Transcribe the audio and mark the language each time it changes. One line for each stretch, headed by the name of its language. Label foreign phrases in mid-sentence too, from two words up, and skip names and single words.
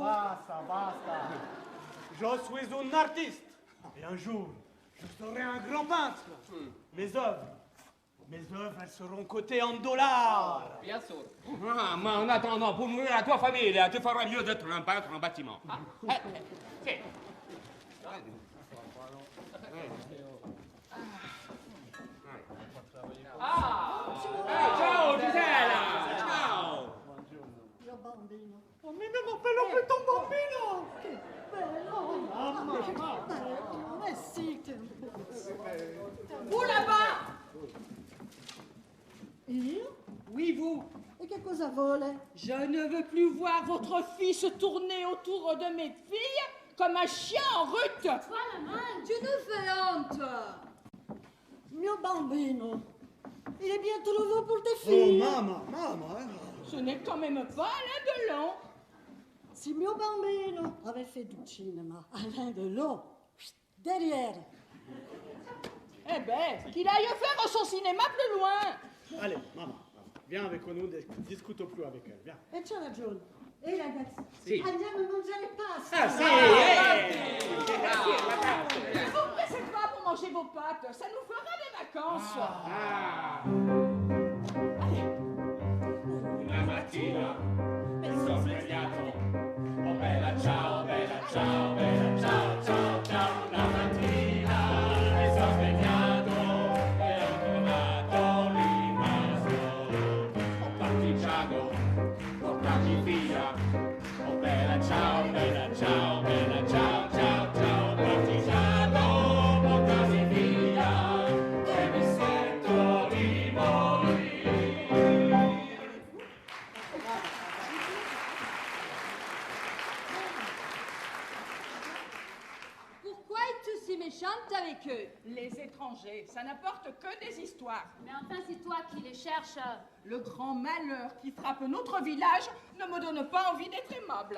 French: Basta. Je suis un artiste. Et un jour, je serai un grand peintre. Mes œuvres, elles seront cotées en dollars. Bien sûr. Ah, mais en attendant, pour nourrir à toi famille, tu feras mieux d'être un peintre en bâtiment. Ah, tiens. Ciao, Gisela! Ciao!
Italian: Mio bambino.
French: Oh, mais ne m'appelle plus ton bambino.
Italian: Che bello! Bello! Eh sì, che bello!
French: Vous là-bas! Io? Oui, vous.
Italian: E che cosa vuole?
French: Je ne veux plus voir votre fils tourner autour de mes filles comme un chien en rut. Toi, maman, tu nous fais honte.
Italian: Mio bambino.
French: Il est bientôt nouveau pour tes Oh, filles. maman. Ce n'est quand même pas Alain Delon.
Italian: Si mio bambino
French: avait fait du cinéma, Alain Delon, derrière. Eh ben, qu'il aille faire son cinéma plus loin. Allez, maman, viens avec nous, discutons plus avec elle, viens.
Italian: E c'ha ragione. E ragazzi, Sì. andiamo a mangiare pasta. Ah, sì!
French: Ne vous pressez pas pour manger vos pâtes, ça nous fera des vacances. Ah. Allez.
Italian: Una mattina mi sono svegliato. Oh bella ciao, bella ciao, bella ciao, ciao, ciao. Una mattina mi sono svegliato e ho trovato rimasto. Ho partigiano, portati via. Oh bella ciao, bella ciao, bella ciao, ciao, ciao. Partigiano, portati via. E mi sento di morire.
French: Pourquoi es-tu si méchante avec eux? Les étrangers, ça n'apporte que des histoires. Mais enfin, c'est toi qui les cherches. Le grand malheur qui frappe notre village ne me donne pas envie d'être aimable.